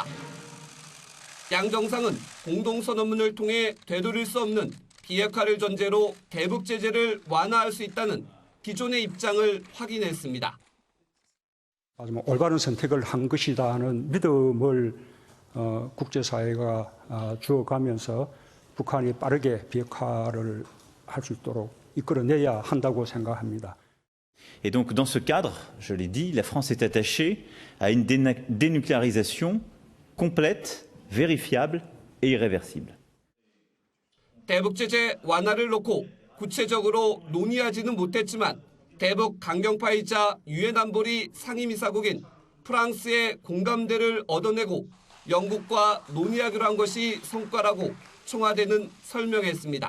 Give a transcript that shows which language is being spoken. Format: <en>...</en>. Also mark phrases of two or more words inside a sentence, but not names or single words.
<ko>양 정상은 공동선언문을 통해 되돌릴 수 없는 비핵화를 전제로 대북 제재를 완화할 수 있다는 기존의 입장을 확인했습니다. 올바른 선택을 한 것이다 하는 믿음을 국제사회가 주어가면서 북한이 빠르게 비핵화를 할 수 있도록 이끌어내야 한다고 생각합니다.</ko> <fr>Et donc dans ce cadre, je l'ai dit, la France est attachée à une dénucléarisation complète, vérifiable et irréversible.</fr> <ko>대북 제재 완화를 놓고 구체적으로 논의하지는 못했지만 대북 강경파이자 유엔 안보리 상임이사국인 프랑스의 공감대를 얻어내고 영국과 논의하기로 한 것이 성과라고 청와대는 설명했습니다.</ko>